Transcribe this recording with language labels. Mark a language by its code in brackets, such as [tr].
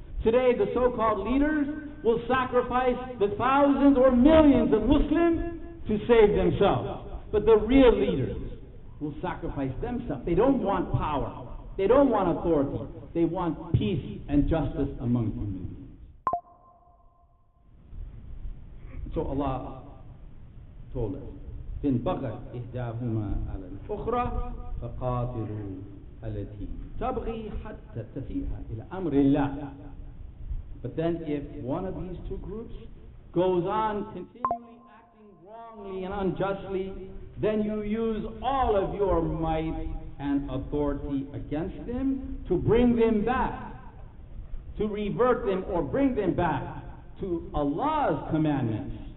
[en] Today, the so-called leaders will sacrifice the thousands or millions of Muslims to save themselves. But the real leaders will sacrifice themselves. They don't want power. They don't want authority. They want peace and justice among human beings. So Allah told us, [ar] إن بغت إحداهما على الأخرى فقاتلوا التي تبغي حتى تفيء إلى أمر الله. [en] But then if one of these two groups goes on continually acting wrongly and unjustly, then you use all of your might and authority against them to bring them back, to revert them or bring them back to Allah's commandments.